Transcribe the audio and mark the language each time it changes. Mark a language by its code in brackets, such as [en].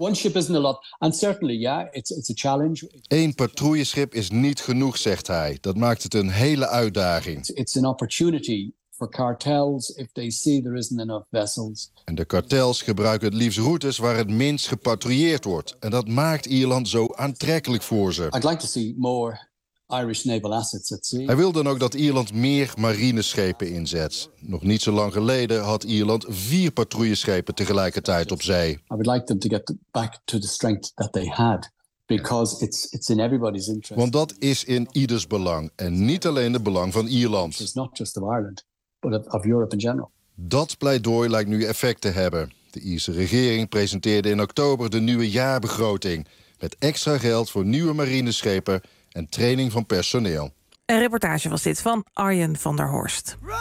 [en] One ship isn't a lot, and certainly, yeah, it's a challenge. [nl] Eén patrouilleschip is niet genoeg, zegt hij. Dat maakt het een hele uitdaging. [en] It's an opportunity for cartels if they see there isn't enough vessels. [nl] En de kartels gebruiken het liefst routes waar het minst gepatrouilleerd wordt, en dat maakt Ierland zo aantrekkelijk voor ze. [en] I'd like to see more Irish naval assets at sea. [nl] Hij wil dan ook dat Ierland meer marineschepen inzet. Nog niet zo lang geleden had Ierland 4 patrouilleschepen tegelijkertijd op zee. [en] I would like them to get back to the strength that they had, because it's in everybody's interest. [nl] Want dat is in ieders belang en niet alleen het belang van Ierland. [en] It's not just of Ireland, but of Europe in general. [nl] Dat pleidooi lijkt nu effect te hebben. De Ierse regering presenteerde in oktober de nieuwe jaarbegroting met extra geld voor nieuwe marineschepen en training van personeel. Een reportage was dit van Arjen van der Horst.